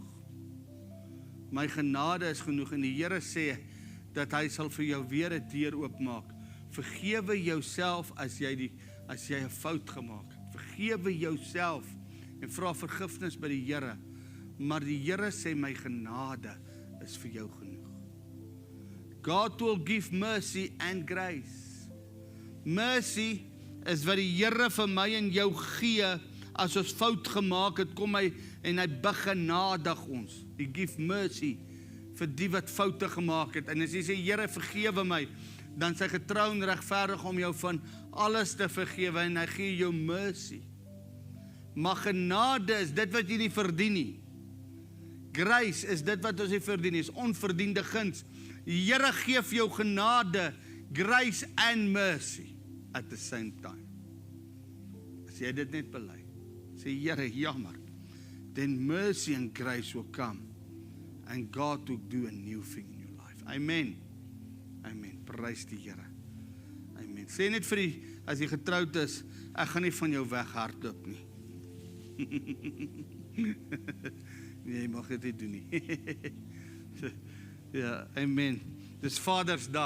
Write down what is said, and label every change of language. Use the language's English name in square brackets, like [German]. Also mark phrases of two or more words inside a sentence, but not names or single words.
[Afrikaans] My genade is genoeg en die Here sê dat hy sal vir jou weer 'n deur oopmaak. Vergewe jouself as jy 'n fout gemaak het. Vergewe jouself en vra vergifnis by die Here. Maar die Here sê my genade is vir jou genoeg. [English] God will give mercy and grace. [Afrikaans] Mercy is wat die Here vir my en jou gee as ons fout gemaak het, kom hy en hy begenadig ons. [English] He give mercy [Afrikaans] vir die wat foute gemaak het. En as jy sê, Here vergewe my, dan is hy getrou en regverdig om jou van alles te vergewe en hy gee jou mercy. Maar genade is dit wat jy nie verdien nie. Grace is dit wat ons nie verdien nie, is onverdiende guns. Die Here gee vir jou genade, [English] grace and mercy at the same time. [Afrikaans] as jy dit net bely, sê Here, jammer, [English] then mercy and grace will come, and God will do a new thing in your life. Amen. [Afrikaans] Amen. Prys die Here. Amen. Sê net vir die, as jy getroud is, ek gaan nie van jou weghardloop nie. Nee, jy mag dit nie doen nie. Ja, amen. Dis Vadersdag.